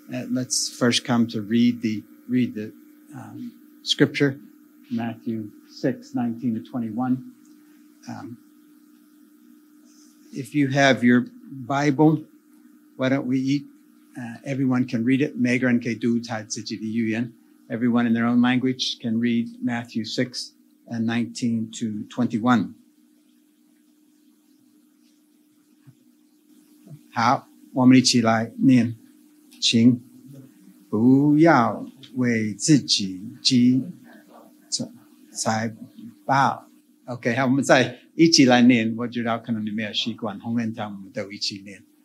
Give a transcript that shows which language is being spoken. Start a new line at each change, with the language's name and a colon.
English: Let's first come to read the scripture, Matthew 6:19-21. If you have your Bible, why don't we eat? Everyone can read it.
Chinese: 每个人可以读他自己的语言。
English: Everyone in their own language can read Matthew 6:19-21.
Chinese: 好，我们一起来念，请不要为自己积财宝。 OK， 好，我们再一起来念。我知道可能你没有习惯，红人堂我们都一起念。